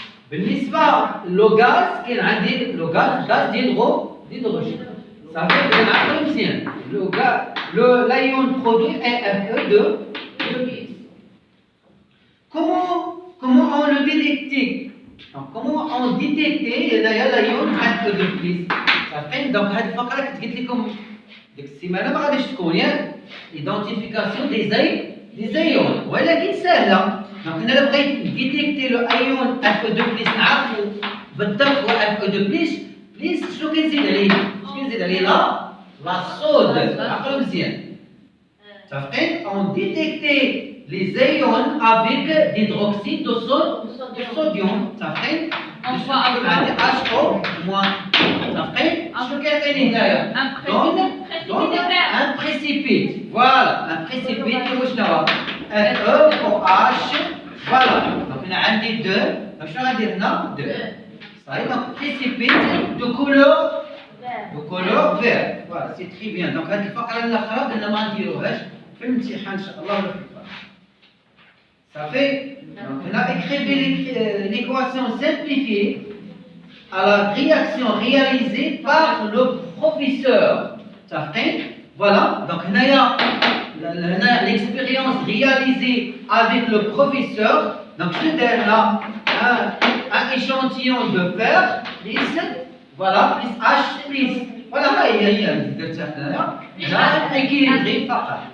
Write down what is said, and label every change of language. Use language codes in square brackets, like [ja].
[ar] بالنسبة للغاز كان عندي غاز d'hydrogène. [fr] Ça fait que l'atome tient. L'ion produit est Fe2+. Comment on le détecte? Comment on détecte l'ion Fe2+? [ar] Donc, هذه الفقرة كنت قلت لكم ديك السيمانة ما غاديش تكون ياك [fr] identification des ions [ar] ولكن سهلة. دونك أنا لو بغيت ديتيكتي لو ايون Fe2+ نعرفو بالضبط هو Fe2+. شنو كنزيد عليه؟ La soude. عقلوا مزيان. [fr] On détectait les ions avec d'hydroxyde de sodium. On voit HO moins. [ar] شنو كيعطيني هنايا؟ [fr] un précipite. Voilà, un précipite [ar] اللي هو شنو هو؟ FeOH. Voilà. Donc هنا عندي 2. donc شنو غندير هنا؟ 2. صحيح. [fr] donc précipite de couleur vert. Voilà, c'est très bien. [ar] Donc هذه الفقرة الأخرى قلنا ما نديروهاش في الامتحان إن شاء الله ولا في الفقرة. [fr] Ça fait. Donc [ar] هنا [fr] écrivez l'équation simplifiée à la réaction réalisée par le professeur. Ça fait. Voilà. Donc [ar] هنايا [fr] l'expérience réalisée avec le professeur. Donc je donne là un échantillon de fer plus voilà plus H+. [ar] Voilà هي درتها هنايا équilibré فقط.